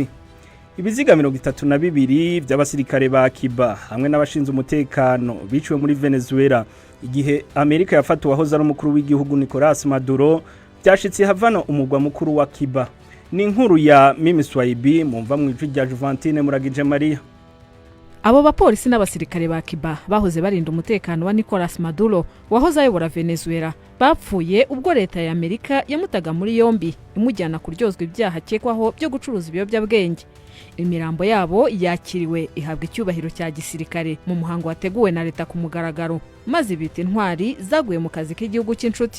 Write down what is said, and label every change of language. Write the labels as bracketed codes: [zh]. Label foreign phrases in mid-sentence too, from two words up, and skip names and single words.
[rw] Ibiziga 32 by'abasirikare ba Cuba hamwe n'abashinzwe umutekano biciwe muri Venezuela igihe Amerika yafata uwahoze ari umukuru w'igihugu Nicolas Maduro, byashitse havana umugwa mukuru wa Cuba. Ni inkuru ya Mimi Swaibi mumva mu ijwi rya Juvantine Muragije Maria. Abo bapolisi n'abasirikare ba Cuba bahoze barinda umutekano wa Nicolas Maduro wahoze ayobora Venezuela bapfuye ubwo leta ya Amerika yamutaga muri yombi imujyana kuryozwa ibyaha akekwaho byo gucuruza ibiyobyabwenge. Imirambo yabo yakiriwe ihabwa icyubahiro cya gisirikare mu muhango wateguwe na leta ku mugaragaro, maze bita intwari zaguye mu kazi k'igihugu cy'inshuti.